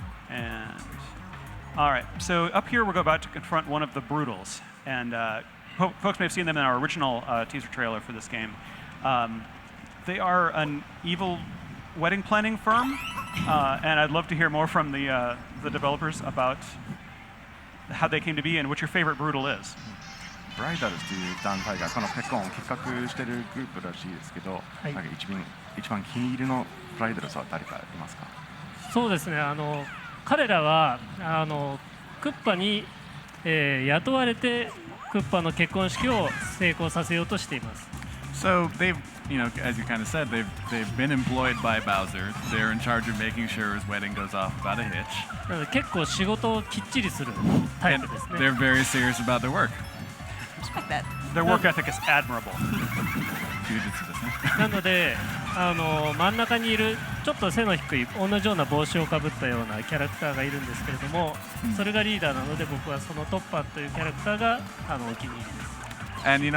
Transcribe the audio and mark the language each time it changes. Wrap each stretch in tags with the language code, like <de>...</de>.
<en>And all right, so up here we're about to confront one of the Brutals, and folks may have seen them in our original teaser trailer for this game. They are an evil wedding planning firm, and I'd love to hear more from the developers about how they came to be and what your favorite Brutal is.</en> <ja>ブライダルズという団体がこのペコンを企画しているグループらしいですけど、なんか一番気に入りのブライダルズは誰かいますか？そうですね。彼らはクッパに、雇われてクッパの結婚式を成功させようとしています。</ja> <en>So they've, as you kind of said, they've been employed by Bowser. They're in charge of making sure his wedding goes off without a hitch.</en> <ja>なので結構仕事をきっちりするタイプですね。</ja> <en>They're very serious about their work. Respect that. Their work ethic is admirable.</en> <ja>なので真ん中にいるちょっと背の低い同じような帽子をかぶったようなキャラクターがいるんですけれども、それがリーダーなので僕はそのトッパーというキャラクターがお気に入りです。</ja>